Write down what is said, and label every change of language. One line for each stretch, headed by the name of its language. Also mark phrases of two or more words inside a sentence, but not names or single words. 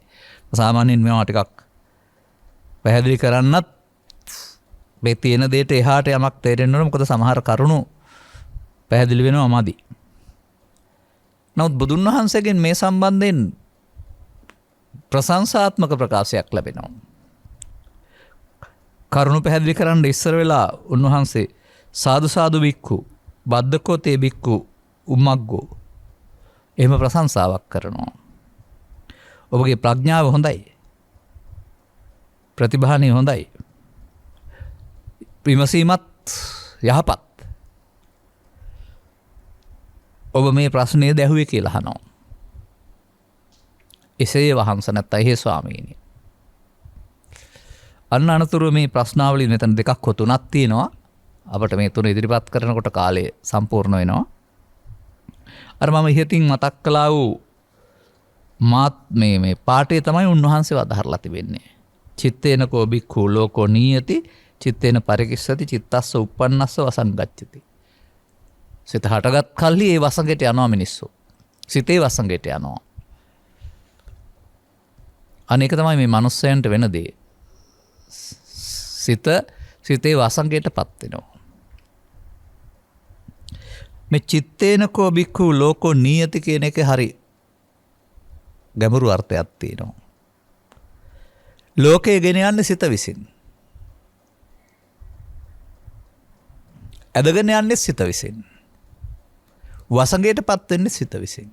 Sinhala: සාමාන්‍යයෙන් මේවා ටිකක් පැහැදිලි කරන්නත් මේ තියෙන දෙයට එහාට යමක් තේරෙන්න ඕන. මොකද සමහර කරුණු පැහැදිලි වෙනවා මදි. නමුත් බුදුන් වහන්සේගෙන් මේ සම්බන්ධයෙන් ප්‍රශංසාත්මක ප්‍රකාශයක් ලැබෙනවා. කරුණු පැහැදිලි කරන්න ඉස්සර වෙලා උන්වහන්සේ
Pali: සාදු සාදු බික්ඛු බද්දකෝ තේ බික්ඛු උම්මග්ගෝ
Sinhala: එහෙම ප්‍රශංසාවක් කරනවා. ඔබගේ ප්‍රඥාව හොඳයි. ප්‍රතිභානි හොඳයි. විමසීමත් යහපත්. ඔබ මේ ප්‍රශ්නය දැහුවේ කියලා අහනවා. එසේ වහන්ස නැත්නම් එහෙ ස්වාමීනි. අන්න අනතුරු මේ ප්‍රශ්නාවලිය මෙතන දෙකක් හෝ තුනක් තියෙනවා. අපිට මේ තුන ඉදිරිපත් කරනකොට කාලය සම්පූර්ණ වෙනවා. අර මම ඉහතින් මතක් කළා වූ මාත් මේ පාඩේ තමයි උන්වහන්සේ වදාහරලා තිබෙන්නේ.
Pali: චිත්තේන කෝ බික්ඛු ලෝකෝ නීයති චිත්තේන පරිකිස්සති චිත්තස්ස උප්පන්නස්ස වසංගච්ඡති.
Sinhala: සිත හටගත් කල්හි ඒ වසඟයට යනවා මිනිස්සු. සිතේ වසඟයට යනවා. අනේක තමයි මේ මනුස්සයන්ට වෙන දේ. සිතේ වසඟයටපත් වෙනවා. මේ
Pali: චිත්තේන කෝ බික්ඛු ලෝකෝ නීයති
Sinhala: කියන එක හරි ගැඹුරු අර්ථයක් තියෙනවා. ලෝකය ගෙන යන්නේ සිත විසින්. ඇදගෙන යන්නේ සිත විසින්. වසඟයටපත් වෙන්නේ සිත විසින්.